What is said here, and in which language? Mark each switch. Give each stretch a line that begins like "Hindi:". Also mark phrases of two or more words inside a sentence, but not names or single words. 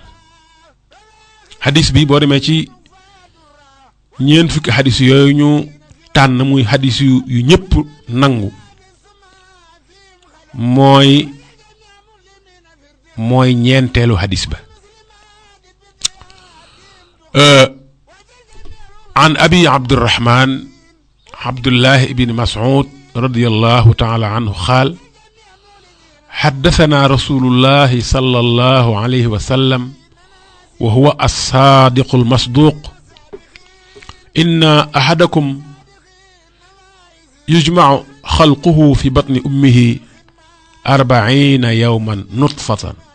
Wolof: xadis bi boo demee ci ñeent fukki xadis yooyu ñu tànn muy xadis yu ñëpp nangu mooy ñeenteelu xadis ba.
Arabic: عن أبي عبد الرحمن عبد الله بن مسعود رضي الله تعالى عنه قال حدثنا رسول الله صلى الله عليه وسلم وهو الصادق المصدوق إن أحدكم يجمع خلقه في بطن أمه 40 يوما نطفة